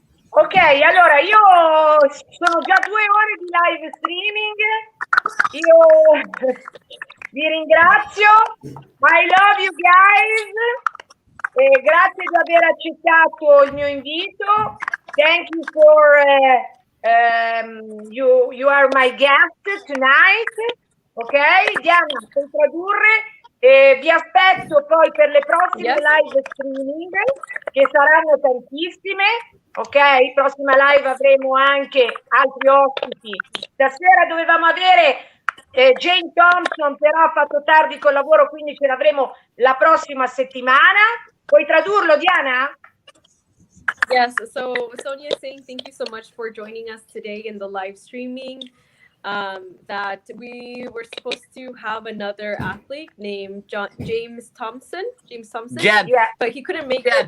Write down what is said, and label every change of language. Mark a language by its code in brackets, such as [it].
[it] Ok, allora io sono già 2 ore di live streaming, io vi ringrazio, [en] I love you guys, [it] grazie di aver accettato il mio invito, [en] thank you for you are my guest tonight, ok? [it] Diana, puoi tradurre? Vi aspetto poi per le prossime live streaming, che saranno tantissime, ok? Prossima live avremo anche altri ospiti. Stasera dovevamo avere Jane Thompson, però ha fatto tardi col lavoro, quindi ce l'avremo la prossima settimana. Puoi tradurlo, Diana? [en] Yes, so Sonia is saying thank you so much for joining us today in the live streaming. That we were supposed to have another athlete named James Thompson. Jen. Yeah, but he couldn't make it.